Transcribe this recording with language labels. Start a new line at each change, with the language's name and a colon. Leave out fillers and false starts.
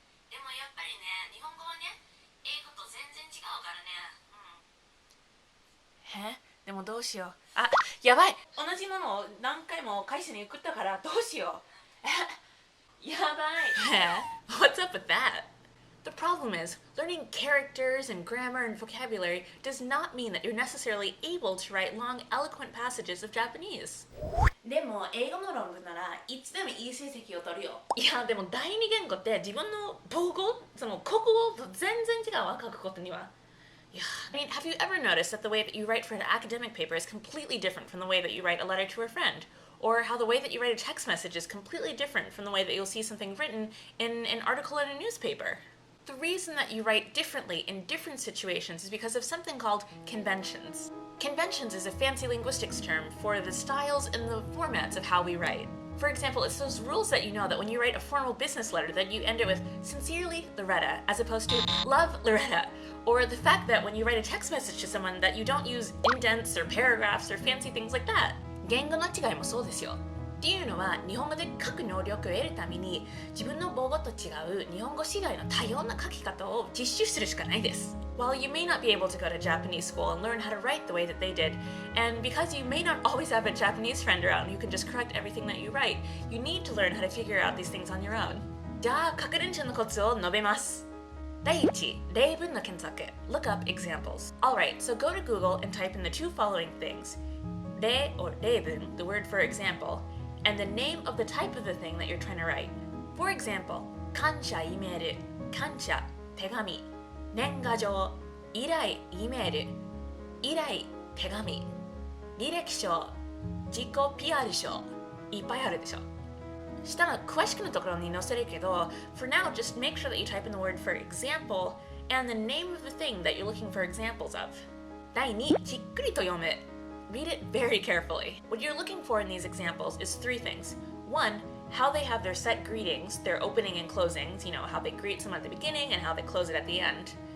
Japanese: でもやっぱりね、日本語はね、英語と全然違うからね。でもどうしよう。あ、やばい。同じものを何回も会社に送ったからどうしよう。やばい。
English: What's up with that? The problem is, learning characters and grammar and vocabulary does not mean that you're necessarily able to write long, eloquent passages of Japanese.
Japanese: でも英語の論文ならいつでもいい成績を取るよ。いや、でも第二言語って自分の母語、その国語と全然違うわ、書くことには。
English: Yeah. I mean, have you ever noticed that the way that you write for an academic paper is completely different from the way that you write a letter to a friend? Or how the way that you write a text message is completely different from the way that you'll see something written in an article in a newspaper? The reason that you write differently in different situations is because of something called conventions. Conventions is a fancy linguistics term for the styles and the formats of how we write. For example, it's those rules that you know that when you write a formal business letter that you end it with Sincerely, Loretta, as opposed to Love, Loretta. Or the fact that when you write a text message to someone that you don't use indents or paragraphs or fancy things like that.
Japanese: 言語の違いもそうですよ。っていうのは日本語で書く能力を得るために自分の母語と違う日本語以外の多様な書き方を実習するしかないです。
English: While you may not be able to go to Japanese school and learn how to write the way that they did, and because you may not always have a Japanese friend around who can just correct everything that you write, you need to learn how to figure out these things on your own.
Japanese: じゃあ書く練習のコツを述べます。第1、例文の検索
English: Look up examples. Alright, so go to Google and type in the two following things. 例 or 例文, the word for example, and the name of the type of the thing that you're trying to write. For example,
Japanese: 感謝 E メール、感謝手紙、年賀状、依頼 E メール、依頼手紙、履歴書、自己 PR 書、いっぱいあるでしょ。下の詳しくのところに載せるけど、
English: for now, just make sure that you type in the word for example and the name of the thing that you're looking for examples of.
Japanese: 第2、じっくりと読む。
English: Read it very carefully. What you're looking for in these examples is three things. One, how they have their set greetings, their opening and closings, you know, how they greet someone at the beginning and how they close it at the end.